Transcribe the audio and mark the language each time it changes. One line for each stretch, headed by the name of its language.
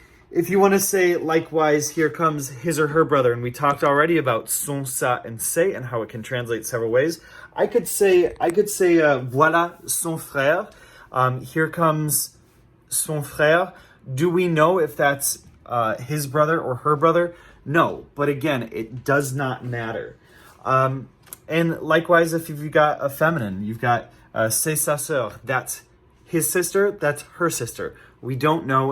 English: If you want to say, likewise, here comes his or her brother, and we talked already about son, sa, and se, and how it can translate several ways. I could say,
French: voilà son frère.
English: Here comes
French: son frère.
English: Do we know if that's his brother or her brother? No, but again, it does not matter. And likewise, if you've got a feminine, you've got
French: c'est sa sœur,
English: that's his sister, that's her sister. We don't know.